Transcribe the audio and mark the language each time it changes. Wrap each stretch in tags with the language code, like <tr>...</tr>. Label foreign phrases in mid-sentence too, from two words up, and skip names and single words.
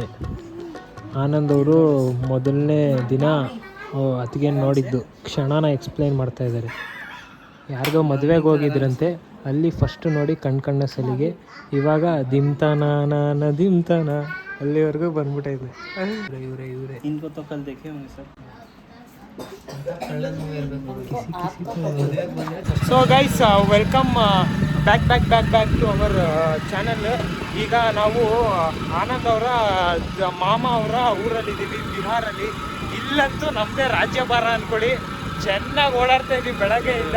<kn>ಆನಂದ್ ಅವರು ಮೊದಲನೇ ದಿನ ಅತ್ತಿಗೆ ನೋಡಿದ್ದು ಕ್ಷಣನ ಎಕ್ಸ್ಪ್ಲೈನ್ ಮಾಡ್ತಾ ಇದ್ದಾರೆ. ಯಾರಿಗೋ ಮದುವೆಗೆ ಹೋಗಿದ್ರಂತೆ, ಅಲ್ಲಿ ಫಸ್ಟ್ ನೋಡಿ ಕಣ್ಣ ಸಲಿಗೆ. ಇವಾಗ ದಿಮ್ತಾನ ದಿಮ್ತಾನ ಅಲ್ಲಿವರೆಗೂ ಬಂದ್ಬಿಟ್ಟೈತೆ. ಇವರೇ</kn> <hi>इनको तो कल देखे होंगे सर.</hi> <en>so guys, welcome back to our channel.</en> <kn>ಈಗ ನಾವು ಆನಂದ್ ಅವರ ಮಾಮ ಅವರ ಊರಲ್ಲಿದ್ದೀವಿ, ಬಿಹಾರಲ್ಲಿ. ಇಲ್ಲಂತೂ ನಮ್ಮದೇ ರಾಜ್ಯಭಾರ ಅಂದ್ಕೊಳ್ಳಿ. ಚೆನ್ನಾಗಿ ಓಡಾಡ್ತಾ ಇದ್ದೀವಿ ಬೆಳಗ್ಗೆಯಿಂದ.</kn>